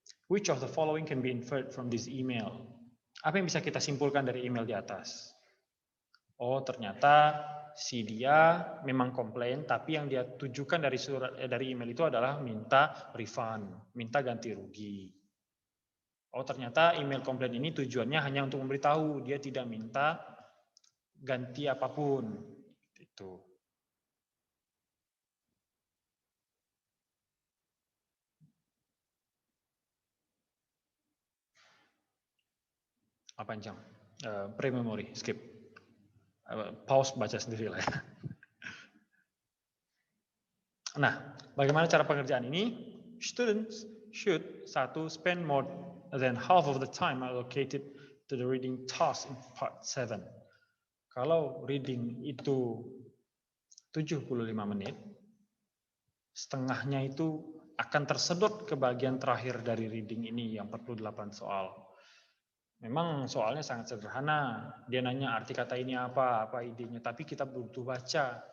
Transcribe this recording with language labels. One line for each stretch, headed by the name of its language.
English: Which of the following can be inferred from this email?
Indonesian: Apa yang bisa kita simpulkan dari email di atas? Oh, ternyata si dia memang komplain, tapi yang dia tujukan dari email itu adalah minta refund, minta ganti rugi. Oh, ternyata email komplain ini tujuannya hanya untuk memberitahu, dia tidak minta ganti apapun. Itu. Panjang. Pre-memory, skip. Pause, baca sendiri lah ya. Nah, bagaimana cara pengerjaan ini?
English: Students should spend more than half of the time allocated to the reading task in part 7.
Indonesian: Kalau reading itu 75 menit, setengahnya itu akan tersedot ke bagian terakhir dari reading ini yang 48 soal. Memang soalnya sangat sederhana. Dia nanya arti kata ini apa idenya, tapi kita butuh baca.